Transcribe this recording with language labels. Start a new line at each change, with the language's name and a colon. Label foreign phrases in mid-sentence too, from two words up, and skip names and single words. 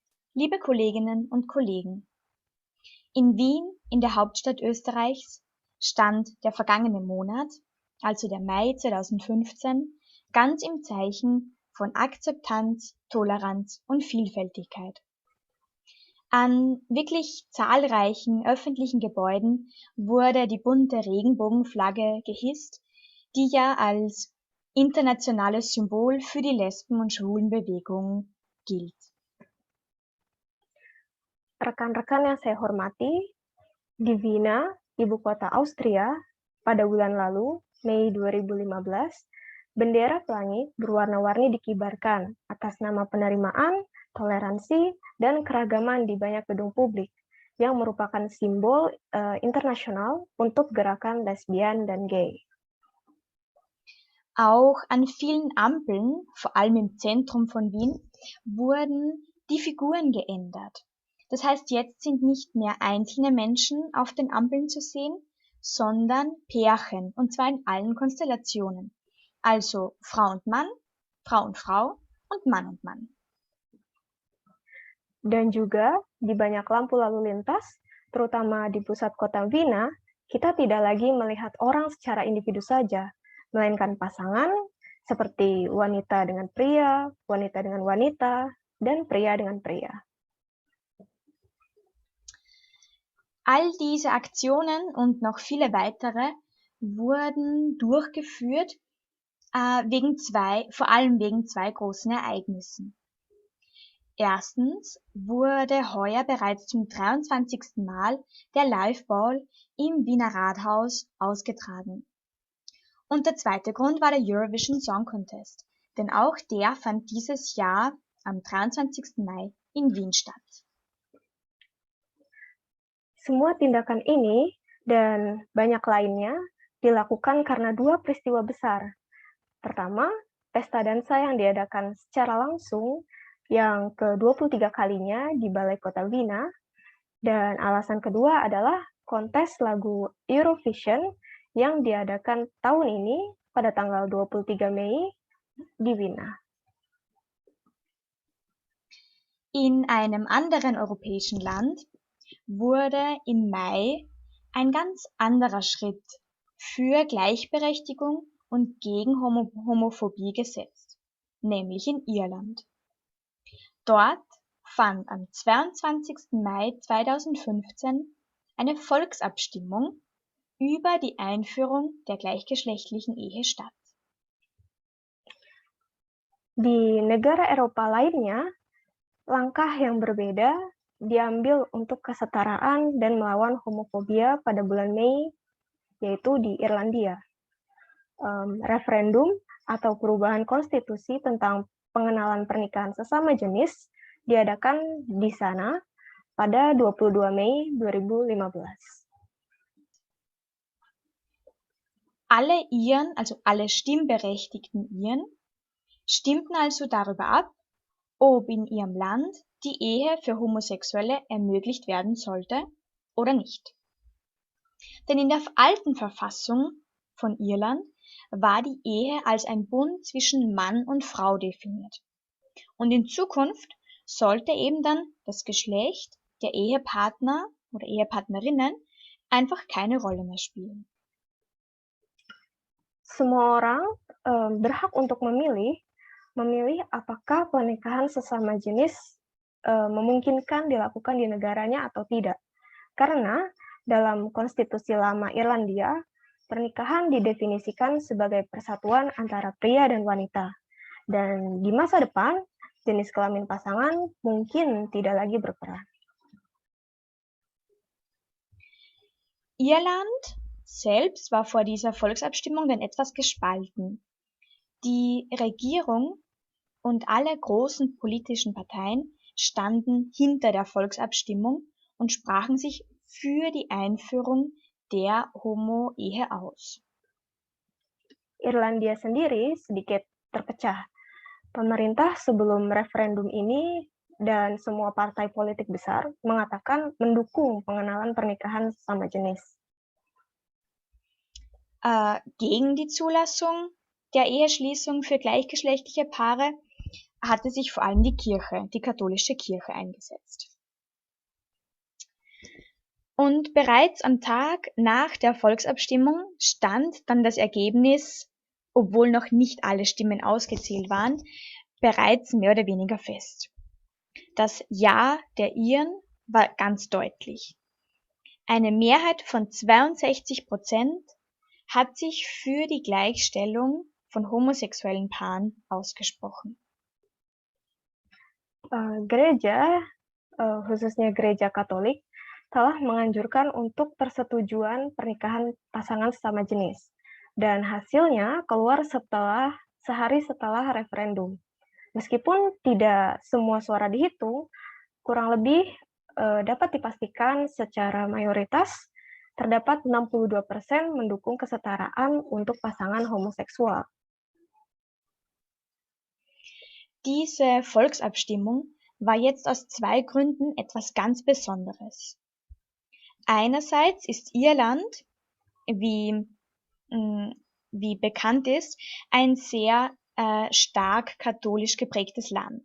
German: Liebe Kolleginnen und Kollegen, in Wien, in der Hauptstadt Österreichs, stand der vergangene Monat, also der Mai 2015, ganz im Zeichen von Akzeptanz, Toleranz und Vielfältigkeit. An wirklich zahlreichen öffentlichen Gebäuden wurde die bunte Regenbogenflagge gehisst, die ja als internationales Symbol für die Lesben- und Schwulenbewegung gilt.
Indonesian: Rekan-rekan yang saya hormati, di Wina, ibu kota Austria, pada bulan lalu, Mei 2015, bendera pelangi berwarna-warni dikibarkan atas nama penerimaan, toleransi, dan keragaman di banyak gedung publik yang merupakan simbol internasional untuk gerakan lesbian dan gay.
German: Auch an vielen Ampeln, vor allem im Zentrum von Wien, wurden die Figuren geändert. Das heißt, jetzt sind nicht mehr einzelne Menschen auf den Ampeln zu sehen, sondern Pärchen, und zwar in allen Konstellationen. Also Frau und Mann, Frau und Frau und Mann und Mann.
Indonesian: Dan juga di banyak lampu lalu lintas, terutama di pusat kota Wina, kita tidak lagi melihat orang secara individu saja, melainkan pasangan seperti wanita dengan pria, wanita dengan wanita, dan pria dengan pria.
German: All diese Aktionen und noch viele weitere wurden durchgeführt, vor allem wegen zwei großen Ereignissen. Erstens wurde heuer bereits zum 23. Mal der Liveball im Wiener Rathaus ausgetragen. Und der zweite Grund war der Eurovision Song Contest, denn auch der fand dieses Jahr am 23. Mai in Wien statt.
Indonesian: Semua tindakan ini dan banyak lainnya dilakukan karena dua peristiwa besar. Pertama, pesta dansa yang diadakan secara langsung yang ke-23 kalinya di Balai Kota Wina, dan alasan kedua adalah kontes lagu Eurovision yang diadakan tahun ini pada tanggal 23 Mei di Wina.
German: In einem anderen europäischen Land wurde im Mai ein ganz anderer Schritt für Gleichberechtigung und gegen Homophobie gesetzt, nämlich in Irland. Dort fand am 22. Mai 2015 eine Volksabstimmung über die Einführung der gleichgeschlechtlichen Ehe statt.
Indonesian: Di negara Eropa lainnya, langkah yang berbeda diambil untuk kesetaraan dan melawan homofobia pada bulan Mei, yaitu di Irlandia. Referendum atau perubahan konstitusi tentang pengenalan pernikahan sesama jenis diadakan di sana pada 22 Mei 2015.
German: Alle Iren, also alle stimmberechtigten Iren, stimmten also darüber ab, ob in ihrem Land die Ehe für Homosexuelle ermöglicht werden sollte oder nicht. Denn in der alten Verfassung von Irland war die Ehe als ein Bund zwischen Mann und Frau definiert. Und in Zukunft sollte eben dann das Geschlecht der Ehepartner oder Ehepartnerinnen einfach keine Rolle mehr spielen.
Indonesian: Semua orang berhak untuk memilih apakah pernikahan sesama jenis memungkinkan dilakukan di negaranya atau tidak. Karena dalam konstitusi lama Irlandia, pernikahan didefinisikan sebagai persatuan antara pria dan wanita. Dan di masa depan, jenis kelamin pasangan mungkin tidak lagi berperan.
German: Irland selbst war vor dieser Volksabstimmung dann etwas gespalten. Die Regierung und alle großen politischen Parteien standen hinter der Volksabstimmung und sprachen sich für die Einführung der Homo-Ehe aus.
Indonesian: Irlandia sendiri sedikit terpecah. Pemerintah sebelum referendum ini dan semua partai politik besar mengatakan mendukung pengenalan pernikahan sesama jenis.
German: Gegen die Zulassung der Eheschließung für gleichgeschlechtliche Paare hatte sich vor allem die katholische Kirche eingesetzt. Und bereits am Tag nach der Volksabstimmung stand dann das Ergebnis, obwohl noch nicht alle Stimmen ausgezählt waren, bereits mehr oder weniger fest. Das Ja der Iren war ganz deutlich. Eine Mehrheit von 62% hat sich für die Gleichstellung von homosexuellen Paaren ausgesprochen.
Indonesian: Gereja, khususnya gereja Katolik, telah menganjurkan untuk persetujuan pernikahan pasangan sesama jenis. Dan hasilnya keluar sehari setelah referendum. Meskipun tidak semua suara dihitung, kurang lebih dapat dipastikan secara mayoritas terdapat 62% mendukung kesetaraan untuk pasangan homoseksual.
German: Diese Volksabstimmung war jetzt aus zwei Gründen etwas ganz Besonderes. Einerseits ist Irland, wie bekannt ist, ein sehr stark katholisch geprägtes Land.